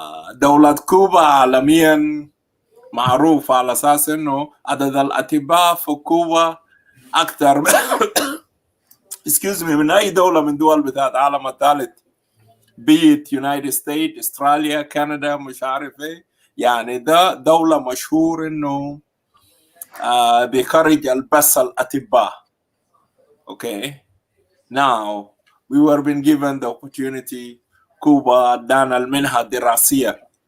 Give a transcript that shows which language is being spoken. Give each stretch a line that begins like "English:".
Arabic: دولة كوبا عالميا معروف على أساس إنه عدد الأطباء في كوبا أكثر من أي دولة من دول بتاعت العالم الثالث.
English: be it United States, Australia, Canada,
Arabic: مش عارف إيه. يعني ده دولة مشهور إنه بيخرج البس الأطباء.
English: Okay. Now we were being given the opportunity.
Arabic: كوبا ادانا المنحة الدراسية.